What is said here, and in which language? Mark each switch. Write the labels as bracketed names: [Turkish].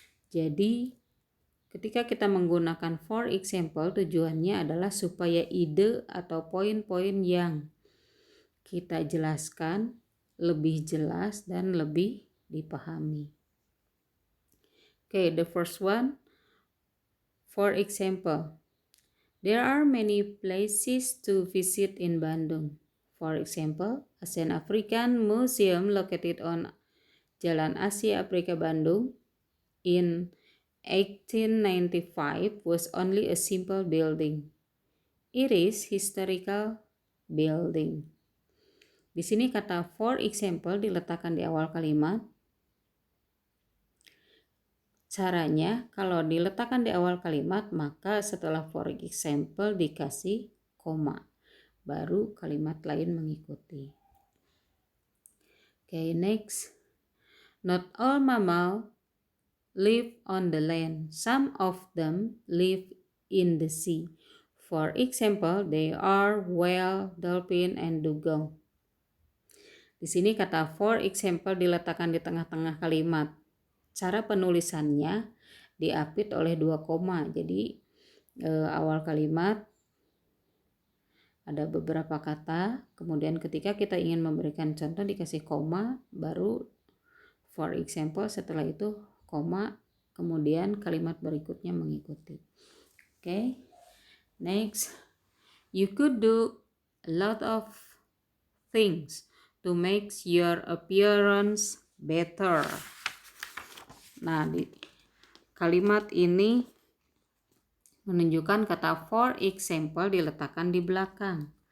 [Indonesian] Jadi, ketika kita menggunakan for example, tujuannya adalah supaya ide atau poin-poin yang kita jelaskan lebih jelas dan lebih dipahami. [English] Okay, the first one, for example, there are many places to visit in Bandung. For example, Asian African Museum located on Jalan Asia Afrika Bandung in 1895 was only a simple building. It is historical building. [Indonesian] Di sini kata for example diletakkan di awal kalimat. Caranya kalau diletakkan di awal kalimat, maka setelah for example dikasih koma, baru kalimat lain mengikuti. [English] Okay, next. Not all mammals live on the land. Some of them live in the sea. For example, they are whale, dolphin, and dugong. [Indonesian] Di sini kata for example diletakkan di tengah-tengah kalimat. Cara penulisannya diapit oleh 2 koma. Jadi awal kalimat ada beberapa kata, kemudian ketika kita ingin memberikan contoh dikasih koma, baru for example, setelah itu koma, kemudian kalimat berikutnya mengikuti. [English] Okay. Next, you could do a lot of things to make your appearance better. [Indonesian] Nah, di kalimat ini menunjukkan kata for example diletakkan di belakang.